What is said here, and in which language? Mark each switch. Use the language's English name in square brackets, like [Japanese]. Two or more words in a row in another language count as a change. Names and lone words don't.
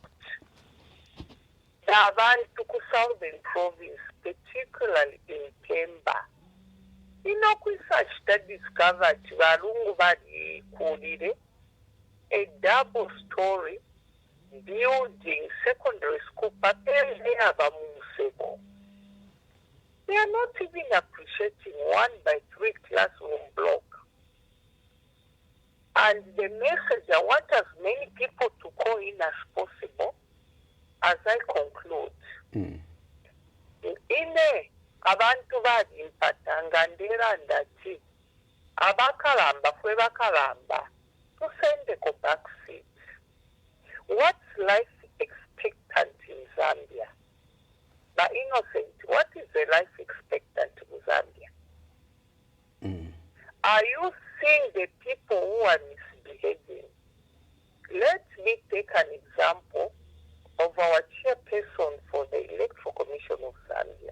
[English] The Southern Province, particularly in Kemba, research that discovered [Bemba] balungu balikulire [English] a double-story building secondary school, but then they have a musego. They are not even appreciating 1-by-3 classroom block. And the message, I want as many people to call in as possible as I conclude. [Bemba] Ine abantu balimpatanga ndera ndati abakalamba fwe bakalamba tusendeko backseat. [English] What's life expectant in Zambia? But innocent, what is the life expectant in Zambia? Are you seeing the people who are misbehaving? Let me take an example of our chairperson for the Electoral Commission of Zambia.